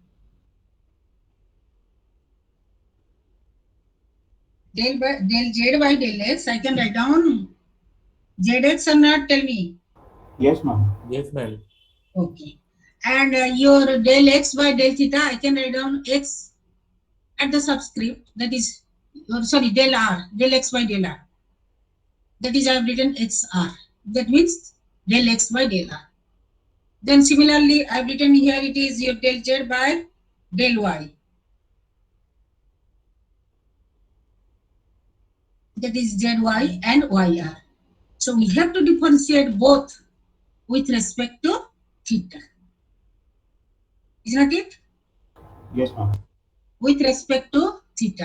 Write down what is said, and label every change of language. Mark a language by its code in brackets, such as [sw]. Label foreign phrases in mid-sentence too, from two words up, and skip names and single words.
[en] Del z by del x, I can write down zx or not? Tell me. Yes, ma'am. Yes, ma'am. Okay. And your del x by del theta, I can write down x at the subscript. That is, sorry, del r, del x by del r. That is, I have written xr. That means del x by del r. Then similarly, I have written here it is your del z by del y. That is zy and yr. So we have to differentiate both with respect to theta. Is not it? Yes, ma'am. With respect to theta.